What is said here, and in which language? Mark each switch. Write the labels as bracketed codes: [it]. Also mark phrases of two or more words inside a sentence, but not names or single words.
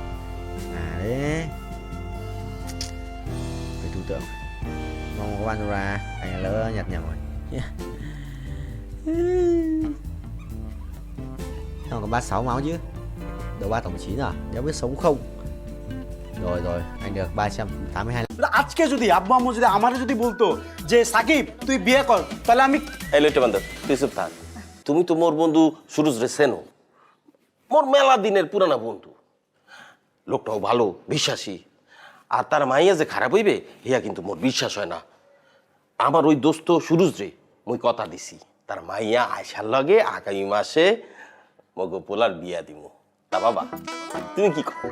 [vi] Đấy. Phải thủ tượng. Mong có bắn được ra. Anh lỡ nhặt nhầm rồi. Không có 36 máu chứ. Đầu 3 tổng 9 à? Đéo biết sống không? Rồi, anh được 382. [bn] আজকে যদি আব্বু আম্মু যদি আমারে যদি বলতো যে সাকিব তুই বিয়ে কর তাহলে আমি এই লইটে বান্ধব তুই চুপ থাক তুমি তো মোর বন্ধু সুরজ রে চেনো মোর মেলা দিনের পুরানা বন্ধু লোকটাও ভালো বিশ্বাসী আর তার মাইয়া যে খারাপ হইবে হিয়া কিন্তু মোর বিশ্বাস হয় না আমার ওই দোস্ত সুরজ রে মুই কথা দিছি তার মাইয়া আয়সার লগে আগামী মাসে মগো পোলার বিয়া দিমু তা বাবা তুমি কি কও